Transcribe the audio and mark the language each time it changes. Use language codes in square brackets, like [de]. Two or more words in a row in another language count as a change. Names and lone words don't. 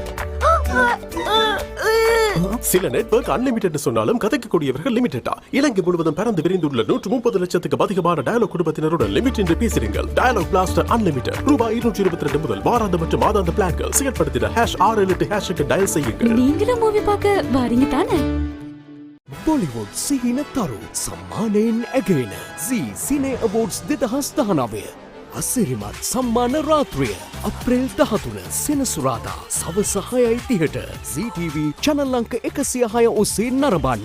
[ta] சில [en] network unlimited [ta] சொன்னாலும் கதைக்கக்கூடியவர்கள் லிமிட்டடா. இலங்கை முழுவதும் பறந்து விரிந்துள்ள 130 லட்சத்துக்கு அதிகமான டயலாக் குடும்பத்தினருடன் லிமிட் என்று பேசுகிறீர்கள். டயலாக் பிளாஸ்டர் அன்லிமிட்டட் ரூபாய் 222 முதல் வாராந்த மற்றும் மாதாந்த பிளான்கள் செயல்படுத்திட #68 டயல் செய்யுங்கள். நீங்களும் மூவி பார்க்க வாரீங்க தானே? [si] Bollywood සිහින තරු සම්මානයෙන් ඇගෙන සිනේ අවෝඩ්ස් 2019 අසිරිමත් සම්මාන රාත්‍රිය අප්‍රේල් 13 සෙනසුරාදා සවස 6:30ට ZTV channel අංක 106 ඔස්සේ නරඹන්න.